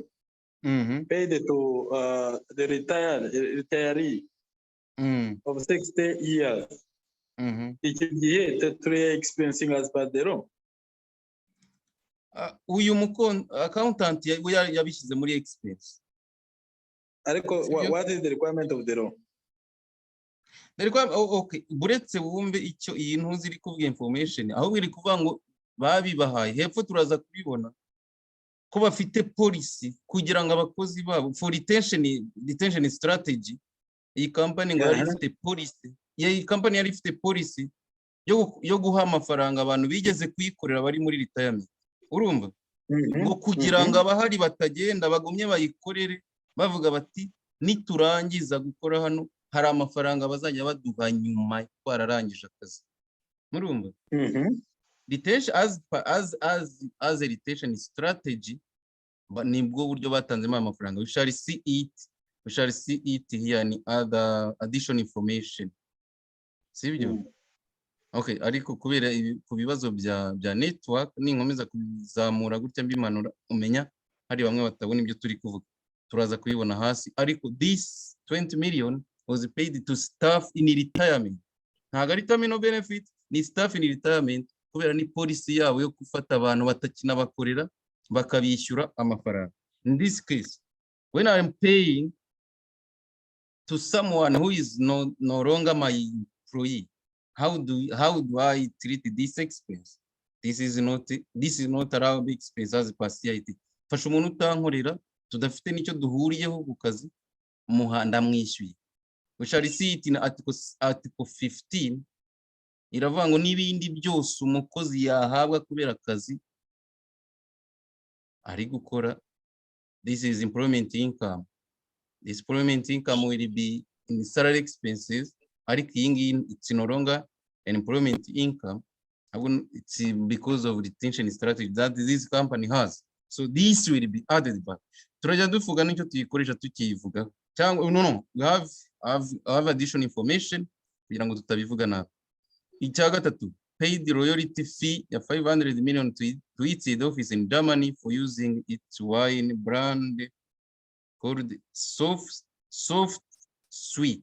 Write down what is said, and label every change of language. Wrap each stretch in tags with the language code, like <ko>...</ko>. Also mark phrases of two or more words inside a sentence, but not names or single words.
<en>Paid to the retiree of 60 years. It should be the 3 expensing as per the law.</en> <rw>Uyu accountant yabishyize muri expense.</rw> <en>What is the requirement of the law?</en> <rw>Okay, buretse wumve icyo iyi ntuzi iri kuvuga information aho biri kuvuga ngo babibahaye hepfo turaza kubibona ko bafite policy kugira ngo abakozi babo</rw> <en>for retention strategy.</en> <rw>Iyi company ngo yari ifite policy, iyi company yari ifite policy yo guha amafaranga abantu bigeze kuyikorera bari muri retirement. Urumva ngo kugira ngo abahari batagenda bagumye bayikorere bavuga bati niturangiza gukora hano hari amafaranga bazajya baduha nyuma twararangije akazi.</rw> <en>Murumva retention as a retention strategy,</en> <rw>nibwo buryo batanzemo amafaranga.</rw> <en>We shall see it here in other additional information.</en> <rw>Sibyo? Okay, ariko kubera ku bibazo bya network ninkomeza kuzamura gutya mbimanura umenya hari bamwe batabona ibyo turi kuvuga. Turaza kuyibona hasi, ariko</rw> <en>this 20 million was paid to staff in retirement.</en> <rw>Ntago ari</rw> <en>terminal benefit,</en> <rw>ni</rw> <en>staff in retirement</en> <rw>kubera ni policy yabo yo gufata abantu batakina bakorera bakabishyura amafaranga.</rw> <en>In this case, when I am paying to someone who is no longer my employee, how do I treat this expense? This is not allowed expense as per CIT.</en> <rw>Fasha umuntu utankorera tudafite nicyo duhuriyeho ku kazi umuhanda mwishyuye.</rw> <en>We shall see it in article 15.</en> <rw>Iravuga ngo n'ibindi byose umukozi yahabwa kubera akazi ari gukora.</rw> <en>This is employment income. This employment income will be in salary expenses.</en> <rw>Ariko iyi ngiyi</rw> <en>it's no longer an employment income. It's because of retention strategy that this company has. So this will be added back.</en> <rw>Turajya duvuga nicyo tuyikoresha tukivuga.</rw> <en>No, we have additional information</en> <rw>kugira ngo tutabivuga nabi. Icya gatatu,</rw> <en>pay the royalty fee ya 500 million to its head office in Germany for using its wine brand called Soft Sweet.</en>